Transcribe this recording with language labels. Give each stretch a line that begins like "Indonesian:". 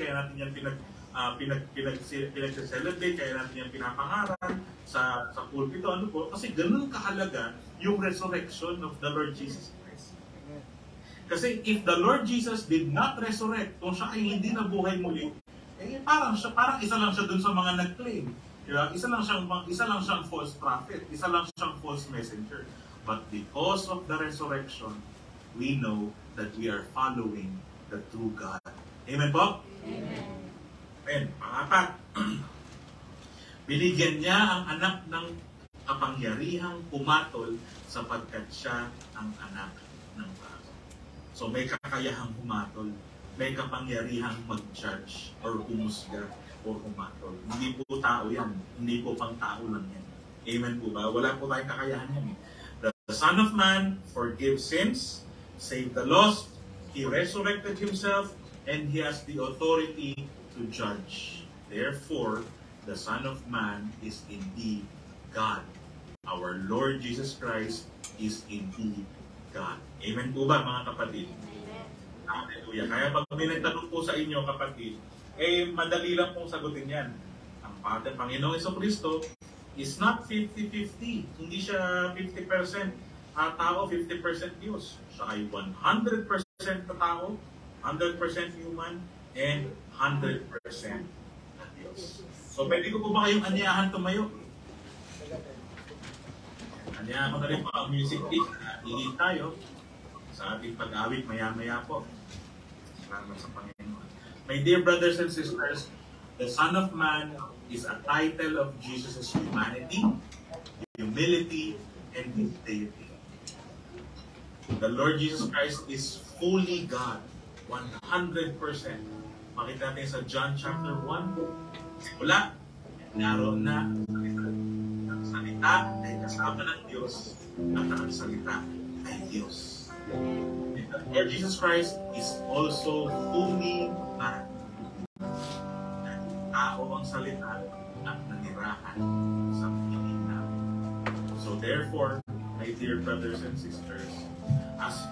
Filipino: Kaya natin yan pinag-celebrate, kaya natin yan pinapangaral sa pulpito. Ano po? Kasi ganun kahalaga yung
English: resurrection of the Lord Jesus Christ.
Filipino: Kasi
English: if the Lord Jesus did not resurrect,
Filipino: kung siya ay hindi nabuhay muli, parang isa lang siya dun sa mga nag-claim. Diba? Isa lang siyang false prophet, isa lang siyang false messenger.
English: But because of the resurrection, we know that we are following the true God.
Filipino: Amen po? Amen. Amen. Pangapat, binigyan niya ang anak ng kapangyarihang pumatol sapagkat siya ang anak ng tao. So may kakayahang pumatol, may kapangyarihang mag-judge or humusga or pumatol. Hindi po tao yan. Hindi po pang tao lang yan. Amen po ba? Wala po tayong kakayahan yan.
English: The Son of Man forgives sins, save the lost, He resurrected Himself, and He has the authority to judge. Therefore, the Son of Man is indeed God. Our Lord Jesus Christ is indeed God.
Filipino: Amen po ba, mga kapatid? Hallelujah. Kaya pag may nagtanong po sa inyo, kapatid, madali lang pong sagutin yan. Ang Panginoong Jesucristo
English: is not 50-50.
Filipino: Hindi siya 50% tao, 50% Diyos. Siya ay 100% tao,
English: 100% human, and
Filipino: 100% na Diyos. So, pwede ko po ba kayong anyahan tumayo? Anyahan ko na rin po ang music team. Hihit tayo sa ating pag-awit maya-maya po. Salamat sa Panginoon.
English: My dear brothers and sisters, the Son of Man is a title of Jesus' humanity, humility, and His deity. The Lord Jesus Christ is fully God, 100%.
Filipino: Makita natin sa John chapter 1. Simula, naroon na ang salita ay kasama ng Diyos at ang salita ay Diyos.
English: The Lord Jesus Christ is also fully man.
Filipino: Tao ang salita at nanirahan sa piling namin.
English: So therefore, my dear brothers and sisters, as